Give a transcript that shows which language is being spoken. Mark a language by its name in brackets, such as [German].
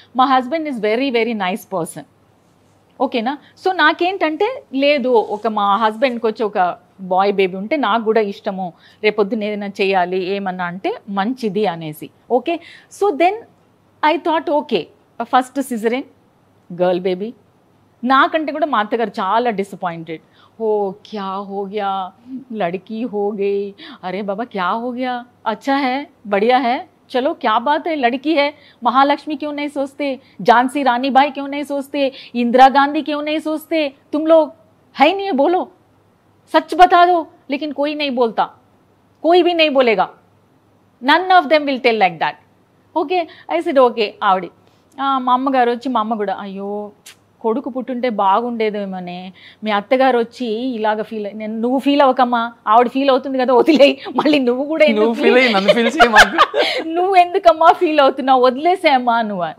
[English] మా husband is very very nice person, ఓకేనా. [Telugu] So నాకేంటంటే లేదు, మా హస్బెండ్కి వచ్చి ఒక బాయ్ బేబీ ఉంటే నాకు కూడా ఇష్టము, రేపొద్దున ఏదైనా చేయాలి ఏమన్నా అంటే మంచిది అనేసి, okay. [English] So then I thought okay first caesarean girl baby. [Telugu] నాకంటే కూడా మా అత్తగారు చాలా డిసప్పాయింటెడ్, [Hindi] हो क्या हो गया, लड़की हो गई, अरे बाबा क्या हो गया, अच्छा है बढ़िया है, चलो क्या बात है, लड़की है, महालक्ष्मी क्यों नहीं सोचते, झांसी रानी बाई क्यों नहीं सोचते, इंदिरा गांधी क्यों नहीं सोचते, तुम लोग है ही नहीं, बोलो सच बता दो. लेकिन कोई नहीं बोलता, कोई भी नहीं बोलेगा, [English] none of them will tell like that, okay. I said okay. [Telugu] ఆవిడ మా అమ్మగారు వచ్చి, మా అమ్మ కూడా అయ్యో కొడుకు పుట్టుంటే బాగుండేదేమోనే, మీ అత్తగారు వచ్చి ఇలాగ ఫీల్ అయ్యి, నువ్వు ఫీల్ అవ్వకమ్మా, ఆవిడ ఫీల్ అవుతుంది కదా వదిలేయి, మళ్ళీ నువ్వు కూడా నువ్వు ఎందుకమ్మా ఫీల్ అవుతున్నావు, వదిలేసేమ్మా నువ్వు.